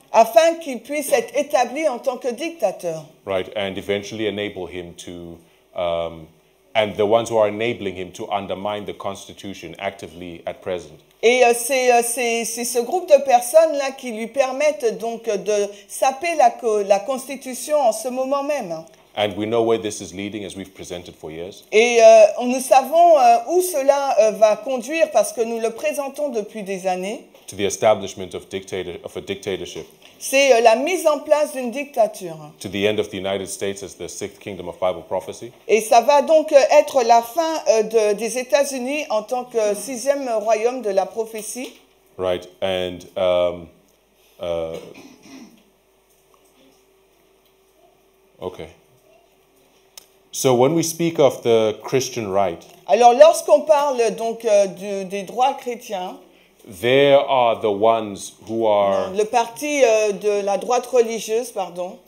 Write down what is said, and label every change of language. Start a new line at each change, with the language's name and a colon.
French: Afin qu'il puisse être établi en tant que dictateur.
English: Right, and eventually enable him to, and the ones who are enabling him to undermine the Constitution actively at present.
French: Et c'est ce groupe de personnes-là qui lui permettent donc de saper la Constitution en ce moment même.
English: And we know where this is leading, as we've presented for years.
French: Et nous savons où cela va conduire parce que nous le présentons depuis des années.
English: To the establishment of a dictatorship.
French: C'est la mise en place d'une dictature.
English: To the end of the United States as the sixth kingdom of Bible prophecy.
French: Et ça va donc être la fin des États-Unis en tant que sixième royaume de la prophétie.
English: Right, and okay. So when we speak of the Christian right,
French: alors lorsqu'on parle donc des droits chrétiens,
English: there are the ones who are
French: le parti de la droite religieuse, pardon,